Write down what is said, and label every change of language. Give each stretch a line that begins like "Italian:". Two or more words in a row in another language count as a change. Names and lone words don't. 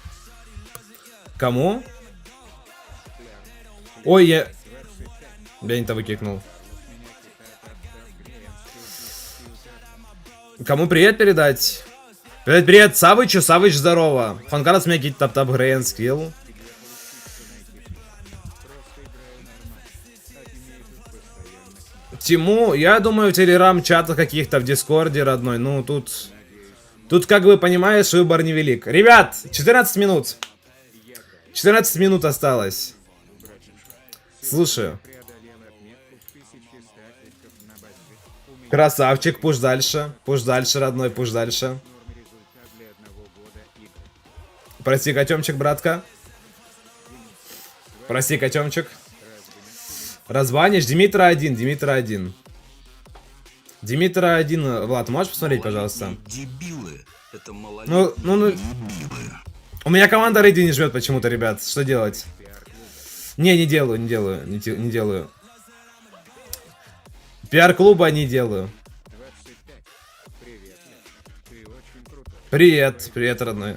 Russian: Кому? Ой, я не того кикнул. Кому привет передать? Привет, Савычу. Савыч, здорово. Фанкарас меня какие-то тап-тап грейн скилл. Тиму, я думаю, в телеграм-чатах каких-то, в дискорде, родной. Ну, тут как бы, понимаешь, выбор невелик. Ребят, 14 минут. 14 минут осталось. Слушаю. Красавчик, пуш дальше. Пуш дальше, родной, пуш дальше. Прости, котемчик, братка. Прости, котемчик. Разбанишь. Димитра 1, Димитра 1. Димитра 1. Влад, можешь посмотреть, пожалуйста? Ну. У меня команда рейди не жмет почему-то, ребят. Что делать? Не делаю. Пиар-клуба не делаю. Привет, родной.